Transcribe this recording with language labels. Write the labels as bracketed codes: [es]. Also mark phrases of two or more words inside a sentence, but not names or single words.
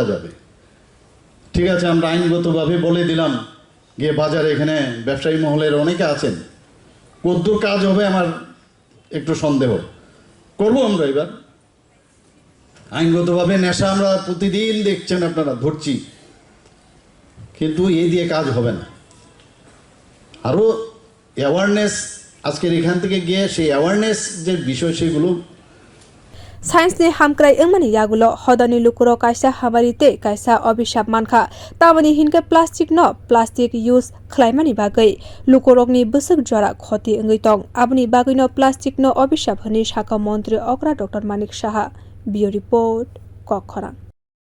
[bn] যাবে ঠিক আছে আমরা আইনগতভাবে বলে দিলাম গিয়ে বাজারে এখানে ব্যবসায়ী মহলের অনেকে আছেন কদ্দুর কাজ হবে আমার একটু সন্দেহ করবো আমরা এবার আইনগতভাবে নেশা আমরা প্রতিদিন দেখছেন আপনারা ধরছি কিন্তু এই দিয়ে কাজ হবে না আরও অ্যাওয়ারনেস আজকের এখান থেকে গিয়ে সেই অ্যাওয়ারনেস যে বিষয় সেগুলো [trp] Science ni hamkrai engmani yagulo hodani lukuro kaisa habarite kaisa obishap mankha tamani hinka [en] plastic use [trp] khlaimani bagai lukorokni busuk jora khoti engui tong abni bagai no plastic no obishap hani sakha montri okra Dr.Manik Saha bio report kokkhora